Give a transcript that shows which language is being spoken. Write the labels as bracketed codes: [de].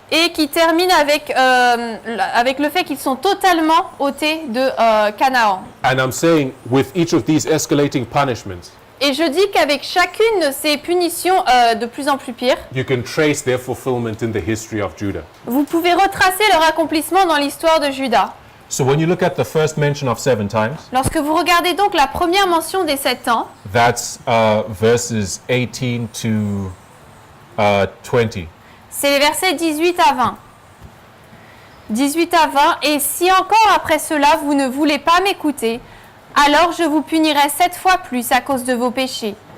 [fr] et qui terminent avec le fait qu'ils sont totalement ôtés de Canaan. [en] And I'm saying with each of these escalating punishments, [fr] Et je dis qu'avec chacune de ces punitions de plus en plus pires, [en] you can trace their fulfillment in the history of Judah. [fr] vous pouvez retracer leur accomplissement dans l'histoire de Juda. [en] So when you look at the first mention of 7 times, [fr] Lorsque vous regardez donc la première mention des 7 ans, [en] that's verses 18 to 20. [fr] c'est les versets 18 à 20. 18 à 20, et si encore après cela vous ne voulez pas m'écouter, alors je vous punirai 7 fois plus à cause de vos péchés.